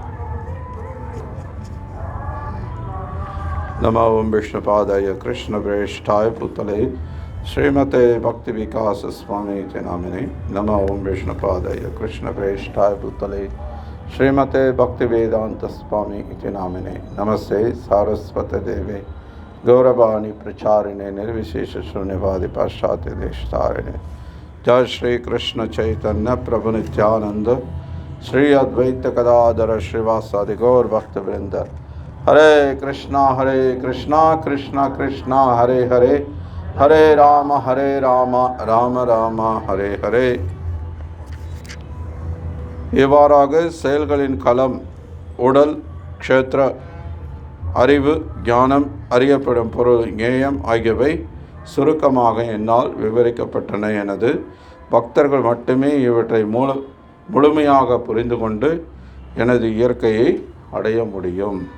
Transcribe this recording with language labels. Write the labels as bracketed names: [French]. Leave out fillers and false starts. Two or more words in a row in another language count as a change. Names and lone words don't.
[Sanskrit] नमो विष्णुपादाय कृष्ण प्रेष्ठाय भूतले श्रीमते भक्ति विकास स्वामी नामिने. नमो विष्णुपादाय कृष्ण प्रेष्ठाय भूतले श्रीमते भक्ति वेदान्त स्वामी नामिने. नमस्ते सारस्वत देवे गौरवाणी प्रचारिणे निर्विशेष शून्यवादी पाश्चात्य देशतारिणे. जय श्री कृष्ण चैतन्य प्रभु नित्यानंद श्री अद्वैत गदाधर श्रीवासादि गौर भक्त वृंद. हरे कृष्णा कृष्णा कृष्णा हरे हरे, हरे राम राम राम हरे हरे. [Tamil] இவ்வாறாக செயல்களின் களம் உடல், க்ஷேத்திர, அறிவு, ஞானம், அறியப்படும் பொருள், ஞேயம் ஆகியவை சுருக்கமாக என்னால் விவரிக்கப்பட்டன. எனது பக்தர்கள் மட்டுமே இவற்றை முழுமையாக புரிந்து கொண்டு எனது இயற்கையை அடைய முடியும்.